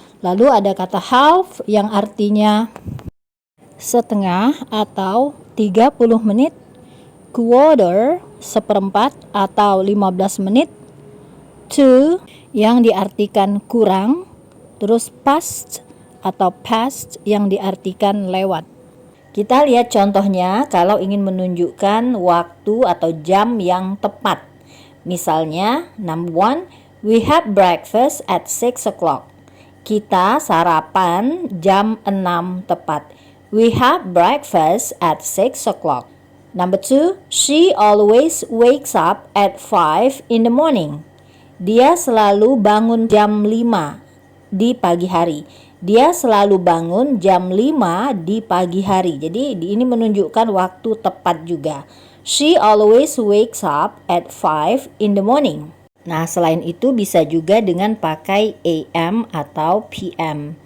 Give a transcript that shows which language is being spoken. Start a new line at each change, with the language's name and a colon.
Indonesian: Lalu ada kata half yang artinya setengah atau 30 menit, quarter seperempat atau 15 menit, to yang diartikan kurang, terus past atau past yang diartikan lewat. Kita lihat contohnya kalau ingin menunjukkan waktu atau jam yang tepat. Misalnya,
English: number 1, we have breakfast at 6 o'clock.
Indonesian: Kita sarapan jam 6 tepat.
English: We have breakfast at 6 o'clock. Number 2, she always wakes up at 5 in the morning.
Indonesian: Dia selalu bangun jam 5 di pagi hari. Dia selalu bangun jam 5 di pagi hari. Jadi ini menunjukkan waktu tepat juga.
English: She always wakes up at 5 in the morning.
Indonesian: Nah, selain itu bisa juga dengan pakai AM atau PM.